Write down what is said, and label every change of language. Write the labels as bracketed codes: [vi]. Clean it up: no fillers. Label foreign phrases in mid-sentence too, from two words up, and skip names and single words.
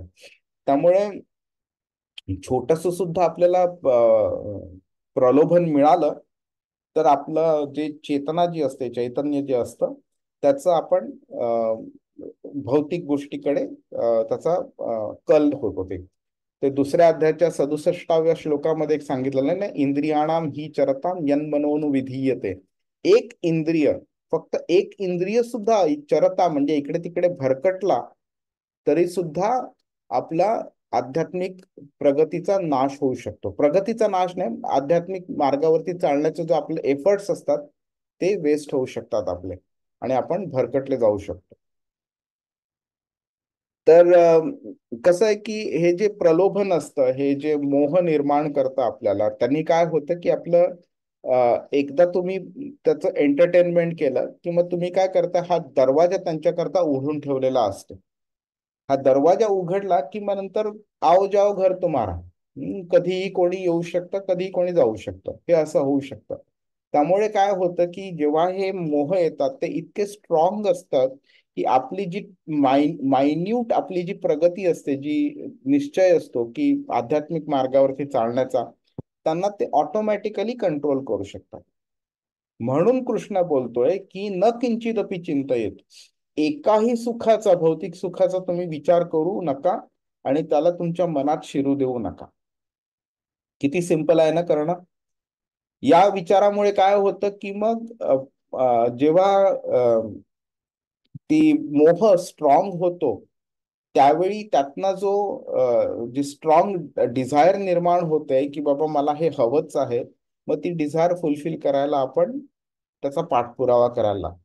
[mr] त्यामुळे छोटस सुद्धा आपल्याला प्रलोभन मिळालं तर आपलं जे चेतना जी असते, चैतन्य जे असतं त्याचं आपण भौतिक गोष्टीकडे त्याचा कल होतो. ते दुसऱ्या अध्यायाच्या 67व्या श्लोकामध्ये एक सांगितलेलं आहे ना, [sa] इंद्रियाणाम ही चरताम यन्मनोनु विधीयते. [mr] एक इंद्रिय, फक्त एक इंद्रिय सुद्धा चरता म्हणजे इकडे तिकडे भरकटला तरी सुद्धा आपला आध्यात्मिक प्रगतीचा नाश होऊ शकतो. प्रगतीचा नाश नाही, आध्यात्मिक मार्गावरती चालण्याचे जो आपले एफर्ट्स असतात ते वेस्ट होऊ शकतात आपले, आणि आपण भरकटले जाऊ शकतो. तर कसं आहे की हे जे प्रलोभन असतं, हे जे मोह निर्माण करतं आपल्याला, त्यांनी काय होतं की आपलं एकदा तुम्ही त्याचं एंटरटेनमेंट केलं की मग तुम्ही काय करता, हा दरवाजा त्यांच्याकरता उघडून ठेवलेला असतो. हा दरवाजा उघडला की मग नंतर [hi] आओ जाओ घर तुम्हारा. [mr] कधीही कोणी येऊ शकतं, कधीही कोणी जाऊ शकतं, हे असं होऊ शकतं. त्यामुळे काय होतं की जेव्हा हे मोह येतात ते इतके स्ट्रॉंग असतात की आपली जी मायन्यूट आपली जी प्रगती असते, जी निश्चय असतो की आध्यात्मिक मार्गावरती चालण्याचा, त्यांना ते [en] automatically control [mr] करू शकतात. म्हणून कृष्ण बोलतोय की [sa] न किंचिदपि चिंतयेत, [mr] एकाही सुखाचा, भौतिक सुखाचा तुम्ही विचार करू नका आणि त्याला तुमच्या मनात शिरू देऊ नका. किती सिंपल आहे ना करणं. या विचारामुळे काय होतं की मग जेव्हा ती मोह स्ट्रॉंग होतो, त्यावेळी त्यातनं जी [en] strong desire [mr] निर्माण होते की बाबा मला हे हवंच आहे, मग ती [en] desire fulfil [mr] करायला आपण त्याचा पाठपुरावा करायला लागतो.